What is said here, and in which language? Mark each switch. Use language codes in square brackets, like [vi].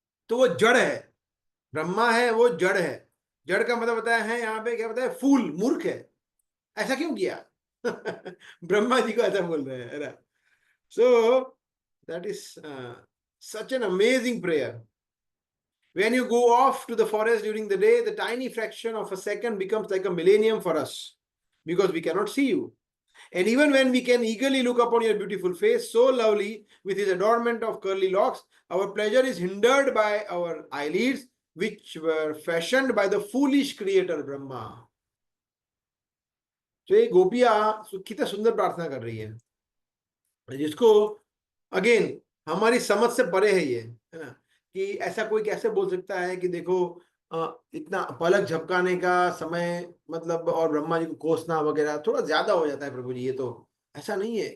[hi] तो वो जड़ है, ब्रह्मा है, वो जड़ है। जड़ का मतलब बताया है यहाँ पे, क्या बताया? फूल, मूर्ख है। ऐसा क्यों किया? ब्रह्मा जी को ऐसा बोल रहे हैं, अरे। [en] So that is such an amazing prayer. When you go off to the forest during the day, the tiny fraction of a second becomes like a millennium for us, because we cannot see you. And even when we can eagerly look upon your beautiful face, so lovely with his adornment of curly locks, our pleasure is hindered by our eyelids, which were fashioned by the foolish creator Brahma. [hi] तो ये गोपिया कितना सुंदर प्रार्थना कर रही है, जिसको अगेन हमारी समझ से परे है ये, है ना? कि ऐसा कोई कैसे बोल सकता है कि देखो इतना पलक झपकाने का समय, मतलब, और ब्रह्मा जी को कोसना वगैरह थोड़ा ज्यादा हो जाता है प्रभु जी। ये तो ऐसा नहीं है।